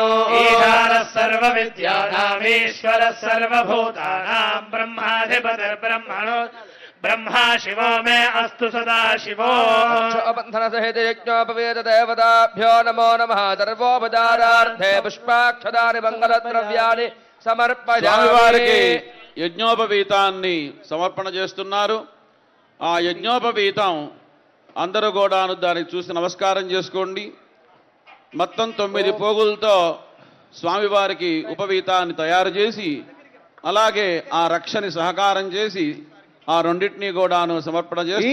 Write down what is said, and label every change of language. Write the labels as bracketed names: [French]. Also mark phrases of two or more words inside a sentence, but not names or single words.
[Sanskrit] ईशानः सर्वविद्यानामीश्वरः सर्वभूतानां ब्रह्माधिपतिर्ब्रह्मणो ब्रह्मा शिवो मे अस्तु सदा शिवो। बंधन सहित यज्ञोपवीत देवताभ्यो नमो नमः। सर्वोपचारार्थे पुष्पाक्षदानि मंगलद्रव्यानि సమర్పయామి। [Telugu] యజ్ఞోపవీతాన్ని సమర్పణ చేస్తున్నారు। ఆ యజ్ఞోపవీతం అందరూ కూడాను దానికి చూసి నమస్కారం చేసుకోండి। మొత్తం 9 పోగులతో స్వామివారికి ఉపవీతాన్ని తయారు చేసి అలాగే ఆ రక్షని సహకారం చేసి ఆ రెండింటిని కూడాను సమర్పణ చేస్తున్నారు।